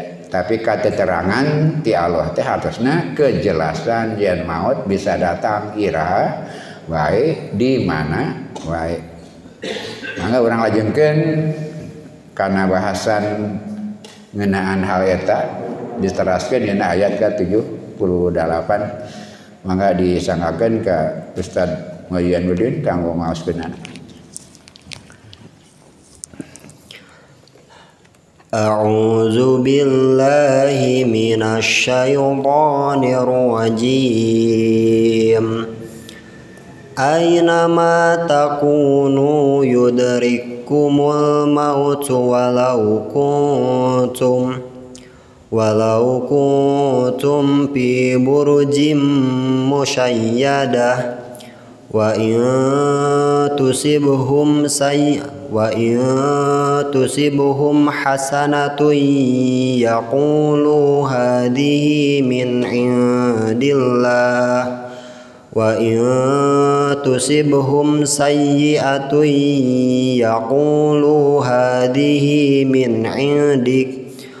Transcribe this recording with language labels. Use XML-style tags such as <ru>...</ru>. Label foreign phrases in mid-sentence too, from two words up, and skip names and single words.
<su>Tapi kateterangan ti Allah teh hartosna kejelasan yen maut bisa datang iraha wae di mana wae. Mangga urang lajengkeun kana bahasan ngeunaan hal eta diteraskeun dina ayat ke-78. Mangga disangakeun ka Ustaz Mulya Nudin kanggo ngaoskeunana.</su> <ar>أعوذ بالله من الشيطان الرجيم. أينما تكونوا يدرككم الموت ولو كنتم في بروج مشيدة وإن تصبهم حسنة يقولوا هذه من عند الله وإن تصبهم سيئة يقولوا هذه من عندك</ar>